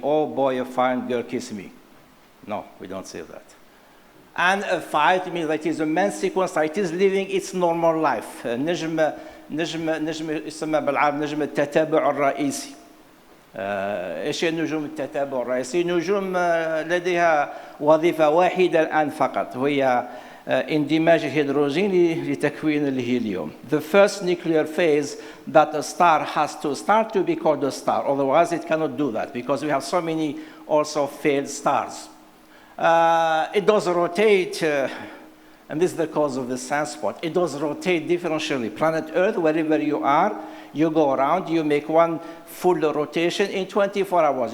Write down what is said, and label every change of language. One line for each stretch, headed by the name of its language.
English: Oh boy, a fine girl, kiss me. No, we don't say that. And a 5 means that it is a main sequence that it is living its normal life.
Arabic: نجم يسمى بالعربي نجم التتابع الرئيسي. ايش النجوم التتابع الرئيسي؟ نجوم لديها وظيفة واحدة الآن فقط، وهي اندماج الهيدروجين لتكوين الهيليوم.
English: The first nuclear phase that a star has to start to be called a star. Otherwise, it cannot do that because we have so many also failed stars. It does rotate, and this is the cause of the sunspot. It does rotate differentially. Planet Earth, wherever you are, you go around, you make one full rotation in 24 hours.